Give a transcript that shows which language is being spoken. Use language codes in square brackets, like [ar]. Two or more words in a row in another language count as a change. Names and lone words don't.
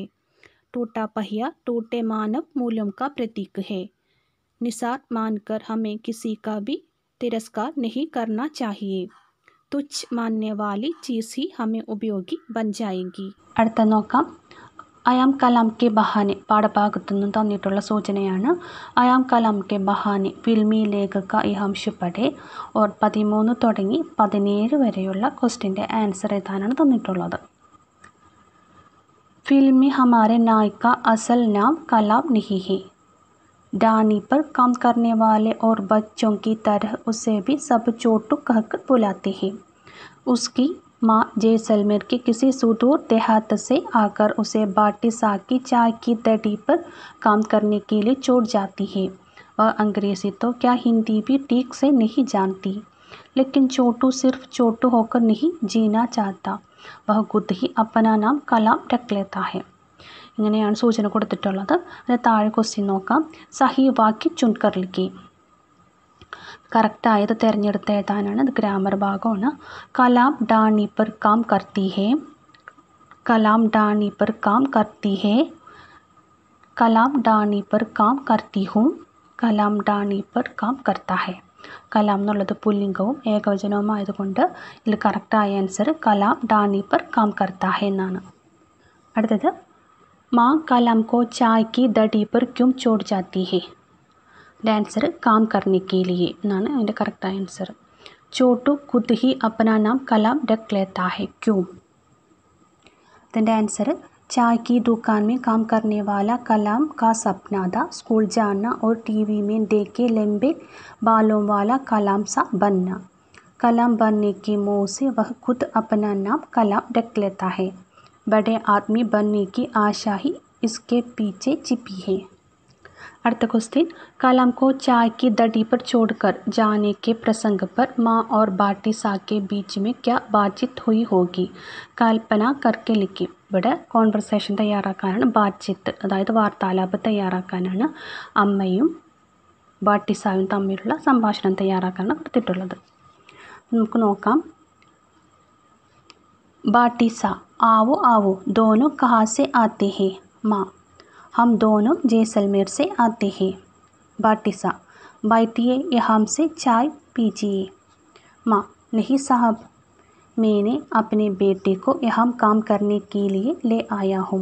[hi] टूटा पहिया टूटे मानव मूल्यों का प्रतीक है. निसार मानकर हमें किसी का भी तिरस्कार नहीं करना चाहिए. तुच्छ मानने वाली चीज़ ही हमें उपयोगी बन जाएगी. [ml] അടുത്ത നോക്കാം. അയാം കലാം കെ ബഹാനെ പാഠഭാഗത്തു നിന്നും തന്നിട്ടുള്ള സൂചനയാണ്. അയാം കലാം കെ ബഹാനെ [hi] फ़िल्मी लेखक यह अंश पढ़ें और [ml] 13 തുടങ്ങി 17 വരെയുള്ള ക്വസ്റ്റ്യൻ്റെ ആൻസർ എഴുതാനാണ് തന്നിട്ടുള്ളത്. [hi] फिल्म में हमारे नायक का असल नाम कलाम नहीं है. डानी पर काम करने वाले और बच्चों की तरह उसे भी सब छोटू कहकर बुलाते हैं. उसकी माँ जैसलमेर के किसी सुदूर देहात से आकर उसे बाटी साकी चाय की दड़ी पर काम करने के लिए छोड़ जाती है. वह अंग्रेज़ी तो क्या हिंदी भी ठीक से नहीं जानती, लेकिन छोटू सिर्फ छोटू होकर नहीं जीना चाहता. वह खुद ही अपना नाम कलाम रख लेता है. [ml] ഇങ്ങനെയാണ് സൂചന കൊടുത്തിട്ടുള്ളത്. അതിന് താഴെ ക്വസ്റ്റ്യൻ നോക്കാം. [hi] सही वाक्य चुनकर लिखी. [ml] കറക്റ്റായത് തിരഞ്ഞെടുത്ത് എഴുതാനാണ്. ഇത് ഗ്രാമർ ഭാഗമാണ്. [hi] കലാം ഡാണി पर काम करती है. कलाम डानी पर काम करती है. कलाम डानी पर काम करती हूँ. कलाം डानी पर काम करता है. [ml] കലാം എന്നുള്ളത് പുല്ലിംഗവും ഏകവചനവും ആയതുകൊണ്ട് ഇതിൽ കറക്റ്റായ ആൻസർ കലാം ഡാനി [hi] पर काम करता है [ml] എന്നാണ്. [hi] അടുത്തത് माँ कलाम को चाय की दड़ी पर क्यों छोड़ जाती है? आंसर काम करने के लिए [ml] എന്നാണ് അതിൻ്റെ കറക്റ്റായ ആൻസർ. [hi] छोटू खुद ही अपना नाम कलाम रख लेता है. क्यों? [ml] അതിൻ്റെ ആൻസർ [hi] चाय की दुकान में काम करने वाला कलाम का सपना था स्कूल जाना और टीवी में देखे लंबे बालों वाला कलाम सा बनना. कलाम बनने की मोह से वह खुद अपना नाम कलाम रख लेता है. बड़े आदमी बनने की आशा ही इसके पीछे छिपी है. अर्थ क्वेश्चन. कलाम को चाय की दड़ी पर छोड़कर जाने के प्रसंग पर माँ और बाटी सा के बीच में क्या बातचीत हुई होगी? കൽപ്പന करके लिखी. [ml] ഇവിടെ കോൺവെർസേഷൻ തയ്യാറാക്കാനാണ്. ബാറ്റ്ചിത്ത് അതായത് വാർത്താലാപ് തയ്യാറാക്കാനാണ്. അമ്മയും ബാട്ടിസായും തമ്മിലുള്ള സംഭാഷണം തയ്യാറാക്കാനാണ് കൊടുത്തിട്ടുള്ളത്. നമുക്ക് നോക്കാം. [hi] बाटिसा आओ आओ दोनों कहाँ से आते हैं? माँ हम दोनों जैसलमेर से आते हैं. बाटिसा बैठिए यहाँ से चाय पीजिए. माँ नहीं साहब, मैंने अपने बेटे को यहाँ काम करने के लिए ले आया हूँ.